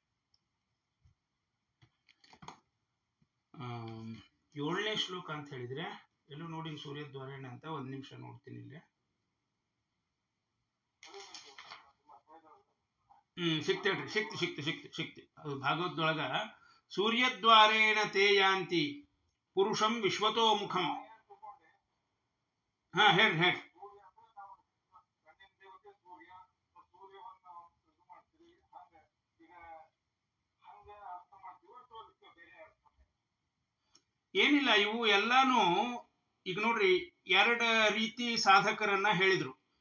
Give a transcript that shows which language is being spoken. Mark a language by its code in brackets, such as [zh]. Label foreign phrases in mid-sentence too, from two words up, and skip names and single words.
[kn] 7ನೇ ಶ್ಲೋಕ ಅಂತ ಹೇಳಿದ್ರೆ ಎಲ್ಲೂ ನೋಡಿ ಸೂರ್ಯದ್ವಾರೇಣ ಅಂತ. ಒಂದ್ ನಿಮಿಷ ನೋಡ್ತೀನಿ ಇಲ್ಲಿ. ಸಿಕ್ತೇಳ್ರಿ, ಸಿಕ್ತಿ. ಅದು ಭಾಗವತದೊಳಗ [sa] ಸೂರ್ಯದ್ವಾರೇಣ ತೇ ಯಾಂತಿ ಪುರುಷಂ ವಿಶ್ವತೋಮುಖಂ. [kn] ಹಾ ಹೇಳ್ರಿ. ಏನಿಲ್ಲ, ಇವು ಎಲ್ಲಾನು ಈಗ ನೋಡ್ರಿ, ಎರಡು ರೀತಿ ಸಾಧಕರನ್ನ ಹೇಳಿದ್ರು.